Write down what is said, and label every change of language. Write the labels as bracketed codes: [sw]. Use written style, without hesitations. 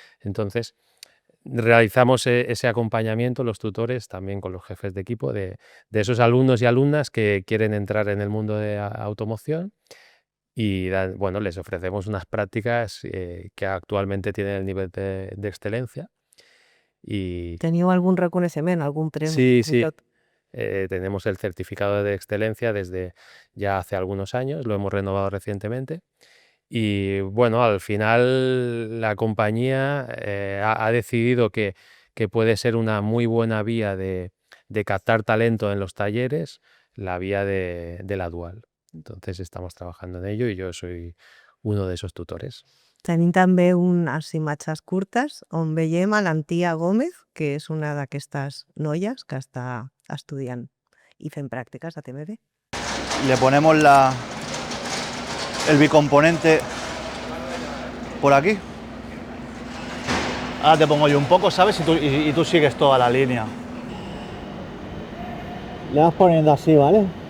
[es] Entonces, realizamos ese acompañamiento, los tutores, también con los jefes de equipo de esos alumnos y alumnas que quieren entrar en el mundo de automoción y bueno, les ofrecemos unas prácticas que actualmente tienen el nivel de excelencia. Y [ca] Teniu algun reconeixement, algun premi? [es] sí. Tenemos el certificado de excelencia desde ya hace algunos años, lo hemos renovado recientemente. Y bueno, al final la compañía ha decidido que puede ser una muy buena vía de captar talento en los talleres, la vía de la dual. Entonces estamos trabajando en ello y yo soy uno de esos tutores. [ca] Tenim també unes imatges curtes on veiem a l'Antia Gómez, que és una d'aquestes noies que està estudiant i fent pràctiques a TMB. [es] Le ponemos el bicomponente por aquí. Ahora te pongo yo un poco, ¿sabes? Y tú sigues toda la línea. Le vas poniendo así, ¿vale?